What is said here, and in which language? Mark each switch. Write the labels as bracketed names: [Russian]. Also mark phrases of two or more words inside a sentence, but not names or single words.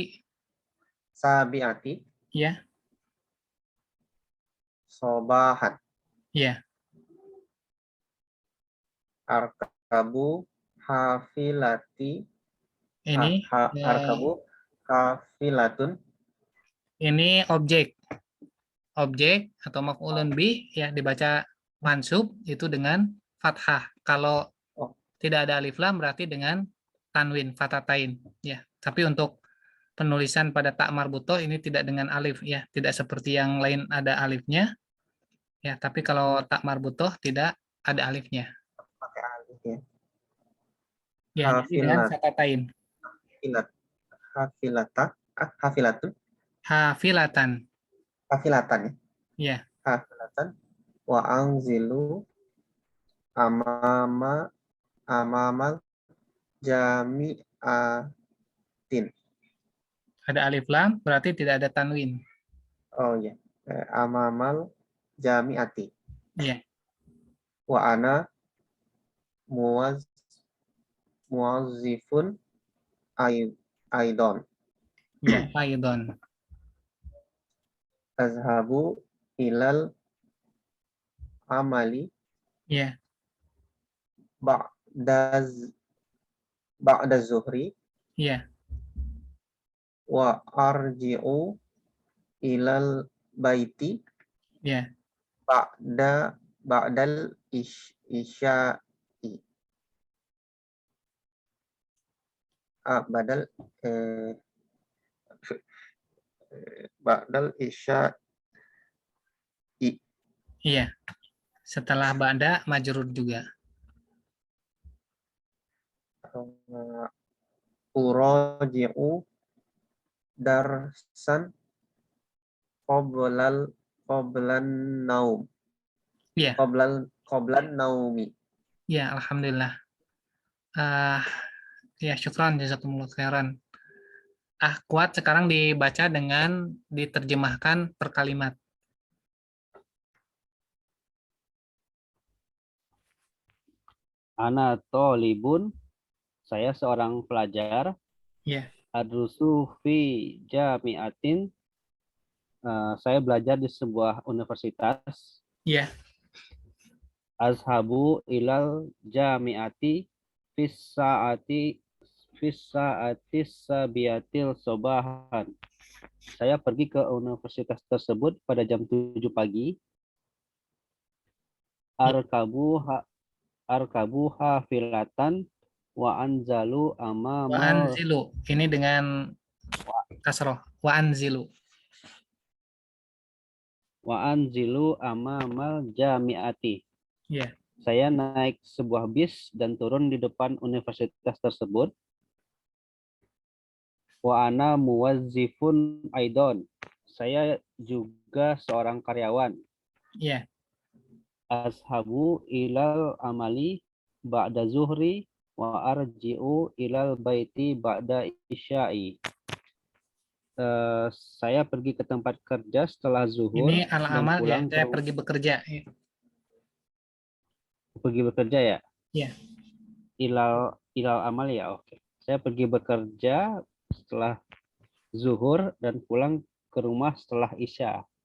[Arabic] Sabiati. [Indonesian] ya, [Arabic] Sobahan. [Indonesian] ya. [Arabic] أركب حافلة. [Indonesian] Ini [Arabic] أركب حافلةٌ. [Indonesian] ini objek atau [Arabic] مفعول به [Indonesian] ya dibaca mansub itu dengan fathah. Kalau Oh. tidak ada [Arabic] ألف لام [Indonesian] berarti dengan tanwin fatatain ya. Tapi untuk penulisan pada [Arabic] تاء مربوطة [Indonesian] ini tidak dengan alif ya, tidak seperti yang lain ada alifnya ya. Tapi kalau [Arabic] تاء مربوطة [Indonesian] tidak ada alifnya Pakai alif ya. ya. Jadi dengan [Arabic] Hafilat. [Indonesian] fatatain. [Arabic] حافلةً حافلةٌ. Hafilatan Hafilatan ya. [Indonesian] ya. [Arabic] Hafilatan. وأنزل أمام جامعةٍ. [Indonesian] Ada [Arabic] ألف لام [Indonesian] berarti tidak ada tanwin. Oh ya. [Arabic] أمام الجامعةِ. [Indonesian] Ya. [Arabic] وأنا موظف أيضا. [Indonesian] Ya, aidon. [Arabic] أذهب إلى العمل [Indonesian] Ya, [Arabic] بعد الظهر [Indonesian] ya. [Arabic] وأرجع إلى البيت [Indonesian] Ya, [Arabic] بعد العشاء. بعد بعد العشاء. [Indonesian] iya. Setelah [Arabic] بعد مجرور [Indonesian] juga. [Arabic] أراجع درسا قبل النوم. [Indonesian] Iya, [Arabic] قبل النوم. [Indonesian] iya, alhamdulillah. Ya, [Arabic] شكرا جزاكم الله خيرا. [Indonesian] Kuat sekarang dibaca dengan diterjemahkan per kalimat. [Arabic] أنا طالب, [Indonesian] saya seorang pelajar. Iya, [Arabic] أدرس في جامعة, [Indonesian] saya belajar di sebuah universitas. iya, [Arabic] أذهب إلى الجامعة في الساعة السابعة صباحا. [Indonesian] Saya pergi ke universitas tersebut pada jam 7 pagi. [Arabic] أركب حافلة وأنزل wa amamal anzilu. [Indonesian] Ini dengan kasroh. [Arabic] وأنزل. أمام الجامعة. [Indonesian] Iya, Saya naik sebuah bis dan turun di depan universitas tersebut. [Arabic] وأنا موظف أيضا. [Indonesian] Saya juga seorang karyawan. iya, [Arabic] أذهب إلى العمل بعد الظهر وأرجع إلى البيت بعد العشاء. [Indonesian] Saya pergi ke tempat kerja setelah zuhur ini dan [Arabic] al-amal ya. [Indonesian] pulang Saya pergi bekerja. pergi bekerja ya. Iya, [Arabic] إلى العمل [Indonesian] ya, oke. Saya pergi bekerja setelah zuhur dan pulang ke rumah setelah isya.